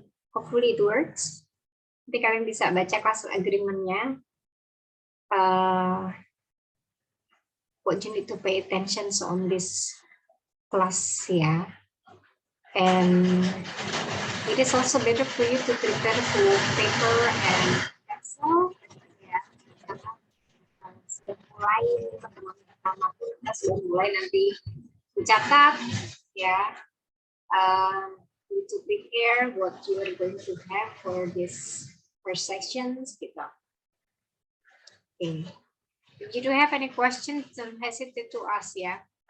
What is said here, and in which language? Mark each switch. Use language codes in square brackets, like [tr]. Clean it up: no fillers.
[en] Hopefully it works. [id] Nanti kalian bisa baca class agreement-nya. [en] What you need to pay attention on this class, yeah. And it is also better for you to prepare for paper and pencil. [id] Ya, sudah mulai pertemuan pertama kita sudah mulai nanti mencatat, ya. [en] To prepare what you are going to have for this first sections, gitu. Okay. If you do have any questions, don't hesitate to ask, ya.